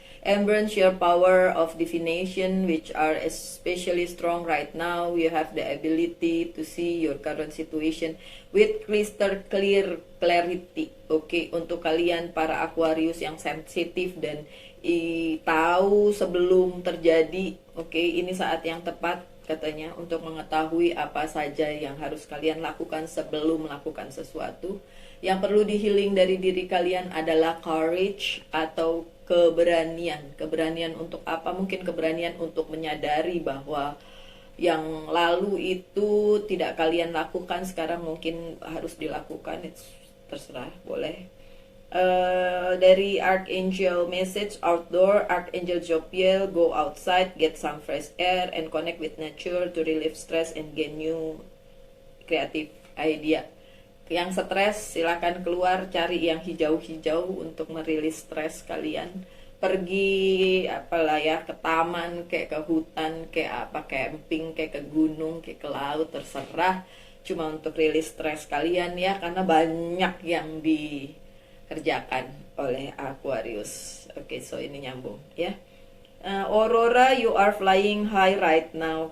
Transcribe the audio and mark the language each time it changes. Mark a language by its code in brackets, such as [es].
[en] Embrace your power of divination, which are especially strong right now. You have the ability to see your current situation with crystal clear clarity. [id] Oke, untuk kalian para Aquarius yang sensitif dan tahu sebelum terjadi. Oke, ini saat yang tepat katanya untuk mengetahui apa saja yang harus kalian lakukan sebelum melakukan sesuatu. Yang perlu di-healing dari diri kalian adalah courage atau keberanian. Keberanian untuk apa? Mungkin keberanian untuk menyadari bahwa yang lalu itu tidak kalian lakukan, sekarang mungkin harus dilakukan. Terserah, boleh. [en] Dari Archangel Message Outdoor, Archangel Jophiel, go outside, get some fresh air and connect with nature to relieve stress and gain new creative idea. [id] Yang stres silakan keluar, cari yang hijau-hijau untuk merilis stres kalian. Pergi apalah ya, ke taman, kayak ke hutan, kayak apa, camping, kayak ke gunung, kayak ke laut, terserah. Cuma untuk rilis stres kalian ya, karena banyak yang dikerjakan oleh Aquarius. Oke, so ini nyambung ya. [en] Aurora, you are flying high right now.